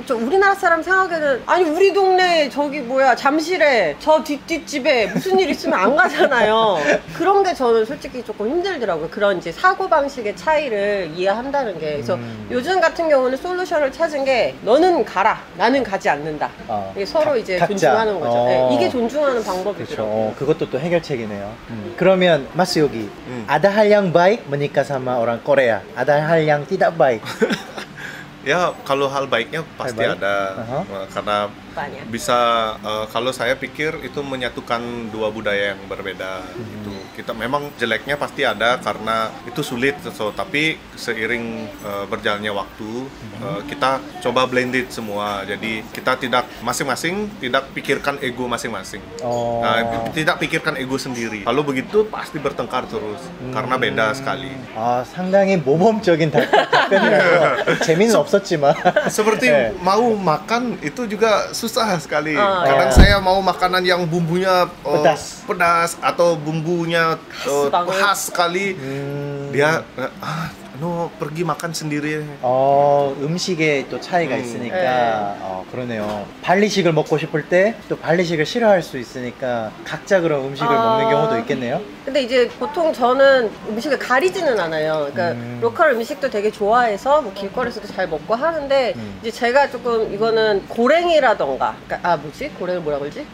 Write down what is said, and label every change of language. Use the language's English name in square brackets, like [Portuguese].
[Korean] 저 우리나라 사람 생각에는 아니 우리 동네 저기 뭐야 잠실에 저 뒷집에 무슨 일 있으면 안 가잖아요. 그런 게 저는 솔직히 조금 힘들더라고요. 그런 이제 사고방식의 차이를 이해한다는 게. 그래서 요즘 같은 경우는 솔루션을 찾은 게 너는 가라 나는 가지 않는다. 이게 서로 이제 각자. 존중하는 거죠. 네, 이게 존중하는 방법이더라고요. 그렇죠. 그것도 또 해결책이네요. 그러면 [Indonesian] Mas Yogi, ada hal yang baik menikah sama orang Korea, ada hal yang tidak baik. Ya kalau hal baiknya pasti baik. ada karena Banyak. bisa kalau saya pikir itu menyatukan dua budaya yang berbeda itu kita memang jeleknya pasti ada karena itu sulit tapi seiring berjalannya waktu kita coba blended semua jadi kita tidak masing-masing tidak pikirkan ego masing-masing tidak pikirkan ego sendiri kalau begitu pasti bertengkar terus karena beda sekali. [Korean] 상당히 모범적인 답변이라서 재미는 없었지만 [Indonesian] seperti mau makan itu juga susah sekali. Kadang saya mau makanan yang bumbunya pedas atau bumbunya khas sekali. Dia no pergi makan sendiri. [Korean] 음식에 또 차이가 있으니까 그러네요. 발리식을 먹고 싶을 때 또 발리식을 싫어할 수 있으니까 각자 그런 음식을 먹는 경우도 있겠네요. 근데 이제 보통 저는 음식을 가리지는 않아요. 그러니까 로컬 음식도 되게 좋아해서 뭐 길거리에서도 잘 먹고 하는데 이제 제가 조금 이거는 고랭이라던가 그러니까 고랭을 뭐라 그러지?